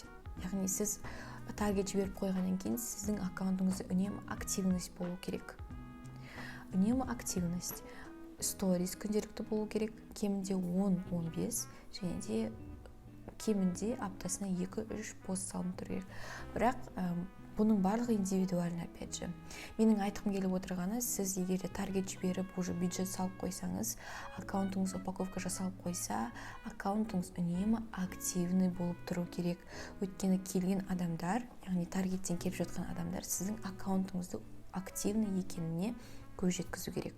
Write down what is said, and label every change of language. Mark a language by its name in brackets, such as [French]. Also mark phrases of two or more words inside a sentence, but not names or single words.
[Kazakh] Яғни сіз таргет жіберіп қойғаннан кейін сіздің аккаунтыңызда үнемі активность болу керек. Үнемі активность. Сторис күнделікті болу керек, кемінде 10-15 және де кемінде аптасына 2-3 пост салынып тұру керек. Бірақ бұның барлығы [Russian] индивидуально, опять же. [Kazakh] Менің айтқым келіп отырғаны, сіз егер де таргет жіберіп, уже бюджет салып қойсаңыз, аккаунтыңыз упаковка жасалып қойса, аккаунтыңыз үнемі активный болып тұру керек. Өйткені келген адамдар, яғни таргеттен келіп жатқан адамдар, сіздің аккаунтыңызды активный екеніне көз жеткізу керек.